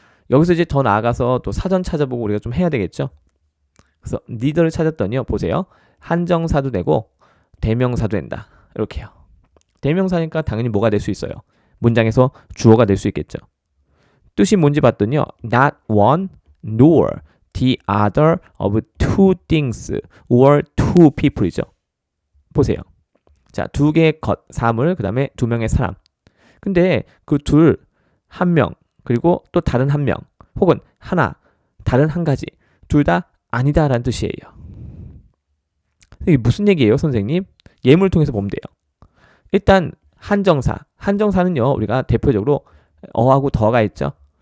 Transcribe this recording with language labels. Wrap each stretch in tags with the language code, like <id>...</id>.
<ko>여기서 이제 더 나아가서 또 사전 찾아보고 우리가 좀 해야 되겠죠. 그래서 리더를 찾았더니요. 보세요. 한정사도 되고 대명사도 된다. 이렇게요. 대명사니까 당연히 뭐가 될 수 있어요? 문장에서 주어가 될 수 있겠죠. 뜻이 뭔지 봤더니요.</ko> <en>Not one nor the other of two things or two people이죠.</en> <ko>보세요. 자, 2개의 것, 사물, 그 다음에 2명의 사람. 근데 그 둘, 한 명, 그리고 또 다른 한 명, 혹은 하나, 다른 한 가지, 둘 다 아니다라는 뜻이에요. 이게 무슨 얘기예요, 선생님? 예문을 통해서 보면 돼요. 일단 한정사, 한정사는요, 우리가 대표적으로 어하고 더가 있죠.</ko>